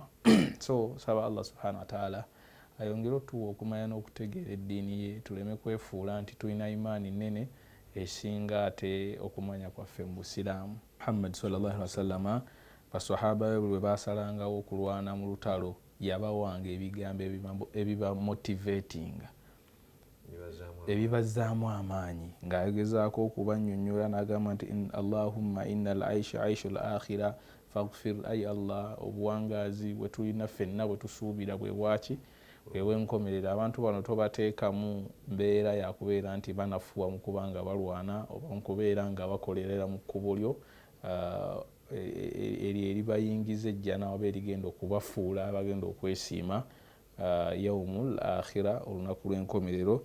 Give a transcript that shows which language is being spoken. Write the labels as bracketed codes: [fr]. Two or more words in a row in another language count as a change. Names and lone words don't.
[lg] So saba [ar] الله سبحانه وتعالى [lg] ayongere otuwa okumanya n'okutegeera eddiini ye, tuleme kwefuula nti tulina imaani nnene esinga ate okumanya kwaffe mu Busiraamu. Muhammad [ar] صلى الله عليه وسلم [lg] basahaba be bwe basalangawo okulwana mu lutalo yabawanga ebigambo ebiba motivatinga, ebibazzaamu amaanyi, ng'agezaako okubannyonnyola n'agamba nti [ar] اللهم إن العيش عيش الآخرة فاغفر, [lg] ay Allah, obuwangaazi bwe tulina ffenna bwe tusuubira bwe bwaki bw'enkomerero. Abantu bano tobateekamu mbeera ya kubeera nti banafuwa mu kubanga balwana oba mu kubeera nga bakolerera mu kkubo lyo eribayingiza ejjana oba erigenda okubafuula abagenda okwesiima [ar] يوم الآخرة, [lg] olunaku lw'enkomerero.